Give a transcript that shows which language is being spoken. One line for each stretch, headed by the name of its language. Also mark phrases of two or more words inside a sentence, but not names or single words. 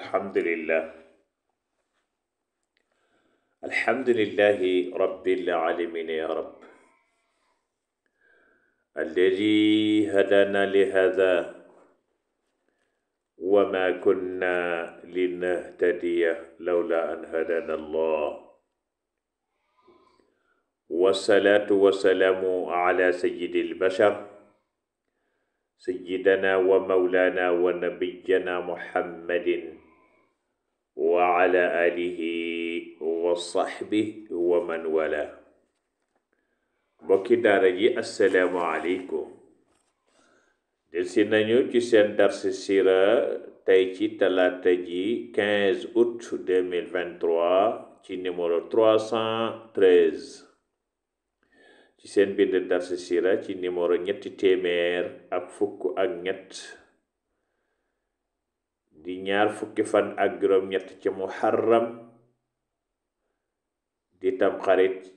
Arabic: الحمد لله رب العالمين يا رب الذي هدانا لهذا وما كنا لنهتدي لولا أن هدانا الله والصلاة والسلام على سيد البشر سيدنا ومولانا ونبينا محمد وعلى آله وصحبه ومن والاه
Wolof: mbokki daara ji asalaamaaleykum del si nañu ci seen darsi sira tey ci talaata ji 15 août 2023 ci numéro 313 ci seen bind darsi sira ci numéro ñetti téeméer ak fukk ak ñett di ñaar fukki fan ak juróom ñett ci muharram di tamxarit